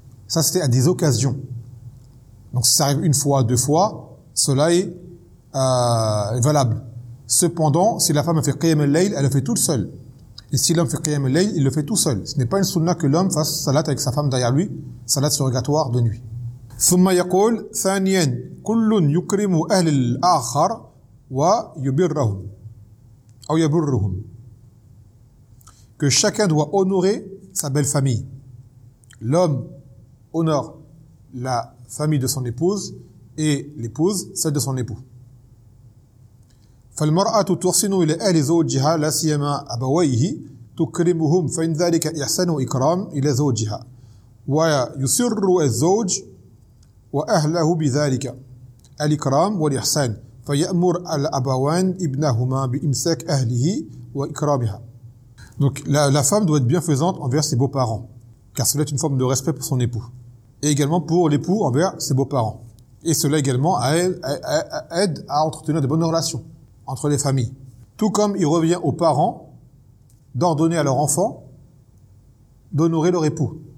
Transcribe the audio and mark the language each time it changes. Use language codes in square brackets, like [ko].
[fr] Ça, c'était à des occasions. Donc si ça arrive une fois, deux fois, cela est valable. Cependant, si la femme fait Qiyam al-Layl, elle le fait toute seule. Et si l'homme fait Qiyam al-Layl, il le fait tout seul. Ce n'est pas une sunna que l'homme fasse salat avec sa femme derrière lui, salat surrogatoire de nuit. [ar] ثم يقول ثانيا كل يكرم أهل الآخر ويبرهم أو يبرهم, [fr] que chacun doit honorer sa belle famille. L'homme honore la famille de son épouse et l'épouse celle de son époux. [ar] فالمرأة تحسن إلى أهل زوجها لا سيما أبويه تكرمهم فإن ذلك إحسان وإكرام إلى زوجها ويسر الزوج وأهله بذلك الإكرام والإحسان فيأمر الأبوان ابنهما بإمساك أهله وإكرامها. [fr] Donc la femme doit être bienfaisante envers ses beaux-parents, car cela est une forme de respect pour son époux et également pour l'époux envers ses beaux-parents, et cela également aide à entretenir de bonnes relations entre les familles. Tout comme il revient aux parents d'ordonner à leur enfant d'honorer leur époux.